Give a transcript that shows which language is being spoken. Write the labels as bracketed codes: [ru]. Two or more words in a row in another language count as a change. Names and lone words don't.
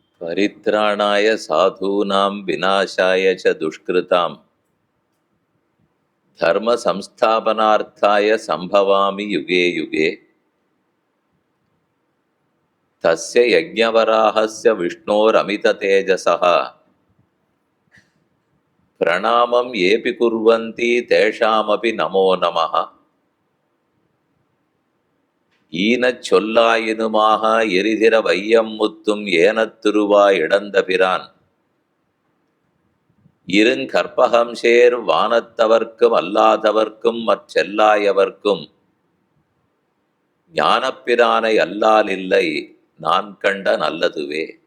[sa] परित्राणाय साधूनां विनाशाय च दुष्कृतां धर्म संस्थापनार्थाय संभवामि युगे युगे तस्य यज्ञवराहस्य विष्णोरमिततेजसः प्रणामं येऽपि कुर्वन्ति तेषामपि नमो नमः [ta] ஈனச் சொல்லாயினுமாக எரிதிர வையம் முத்தும் ஏனத்திருவாய் இடந்த பிரான் இருங்கற்பகம் சேர் வானத்தவர்க்கும் அல்லாதவர்க்கும் மற்றெல்லாயவர்க்கும் ஞானப்பிரானை அல்லால் இல்லை நான் கண்ட நல்லதுவே.